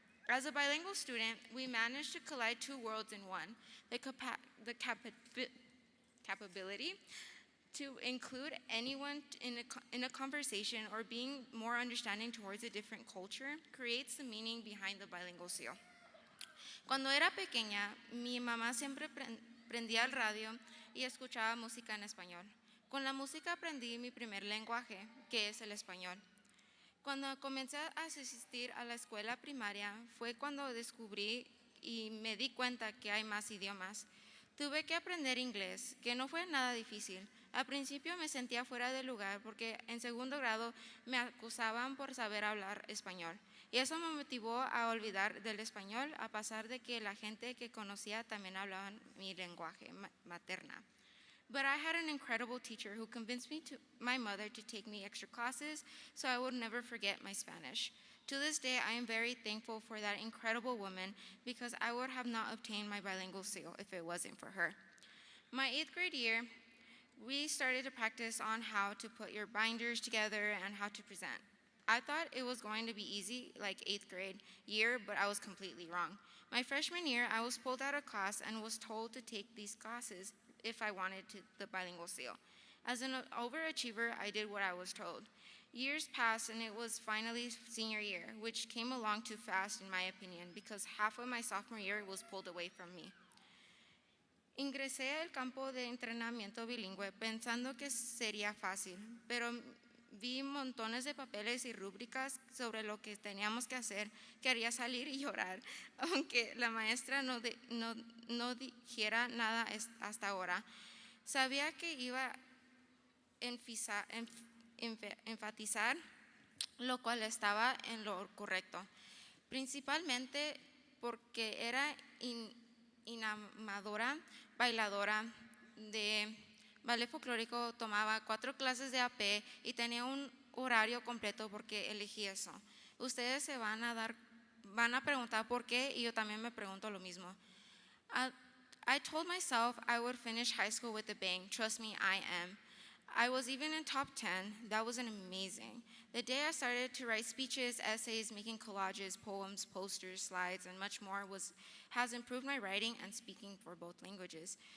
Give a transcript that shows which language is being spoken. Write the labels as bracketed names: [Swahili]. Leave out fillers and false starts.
[English] As a bilingual student, we managed to collide two worlds in one, the capability to include anyone in a conversation or being more understanding towards a different culture creates the meaning behind the bilingual seal. [Spanish] Cuando era pequeña, mi mamá siempre prendía el radio y escuchaba música en español. Con la música aprendí mi primer lenguaje, que es el español. Cuando comencé a asistir a la escuela primaria fue cuando descubrí y me di cuenta que hay más idiomas. Tuve que aprender inglés, que no fue nada difícil. Al principio me sentía fuera de lugar porque en segundo grado me acusaban por saber hablar español. Y eso me motivó a olvidar del español a pesar de que la gente que conocía también hablaban mi lenguaje materna. [English] But I had an incredible teacher who convinced my mother to take me extra classes so I would never forget my Spanish. To this day, I am very thankful for that incredible woman because I would have not obtained my bilingual seal if it wasn't for her. My 8th grade year, we started to practice on how to put your binders together and how to present. I thought it was going to be easy like 8th grade year, but I was completely wrong. My freshman year, I was pulled out of class and was told to take these classes if I wanted the bilingual seal. As an overachiever, I did what I was told. Years passed and it was finally senior year, which came along too fast in my opinion because half of my sophomore year was pulled away from me. [Spanish] Ingresé al campo de entrenamiento bilingüe pensando que sería fácil, pero vi montones de papeles y rúbricas sobre lo que teníamos que hacer. Quería salir y llorar, aunque la maestra no dijera nada hasta ahora. Sabía que iba a enfatizar lo cual estaba en lo correcto, principalmente porque era inamadora, bailadora de ballet folclórico, tomaba 4 clases de AP y tenía un horario completo porque elegí eso. Ustedes se van a preguntar por qué y yo también me pregunto lo mismo. [English] I told myself I would finish high school with a bang. Trust me, I am. I was even in top 10. That was amazing. The day I started to write speeches, essays, making collages, poems, posters, slides, and much more has improved my writing and speaking for both languages.